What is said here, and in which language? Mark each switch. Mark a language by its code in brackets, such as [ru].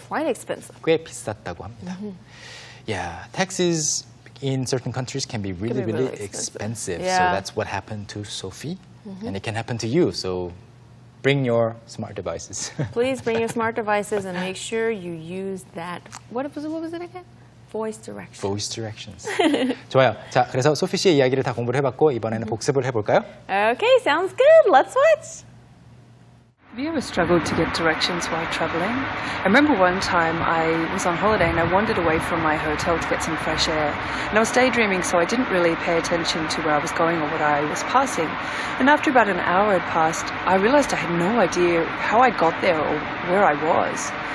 [en] Quite expensive. [ko] 꽤 비쌌다고 합니다. [en] Yeah, taxes in certain countries can be really, be really really expensive. So Yeah. that's what happened to Sophie, and it can happen to you. So bring your smart devices. Please bring your smart devices and make sure you use that. What was it again? Voice direction. Voice directions. [ko] 좋아요. 자, 그래서 소피 씨의 이야기를 다 공부를 해봤고 이번에는 복습을 해볼까요? [en] Okay, sounds good. Let's watch. Have you ever struggled to get directions while traveling? I remember one time I was on holiday and I wandered away from my hotel to get some fresh air. And I was daydreaming, so I didn't really pay attention to where I was going or what I was passing. And after about an hour had passed, I realized I had no idea how I got there or where I was.